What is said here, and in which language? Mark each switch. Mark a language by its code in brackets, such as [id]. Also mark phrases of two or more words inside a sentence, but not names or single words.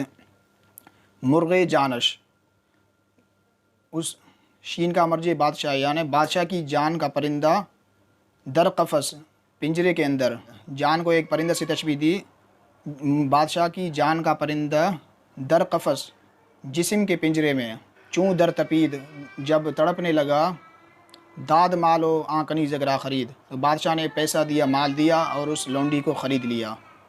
[fa] مرغ جانش، [ur] اس شین کا مرجع بادشاہ، یعنی بادشاہ کی جان کا پرندہ، [fa] در قفس [ur] پنجرے کے اندر. جان کو ایک پرندہ سے تشبیہ دی، بادشاہ کی جان کا پرندہ [fa] در قفس [ur] جسم کے پنجرے میں، [fa] چوں در تپید [ur] جب تڑپنے لگا، [fa] داد مالو آن کنیزک را خرید، [ur] تو بادشاہ نے پیسہ دیا، مال دیا اور اس لونڈی کو خرید لیا.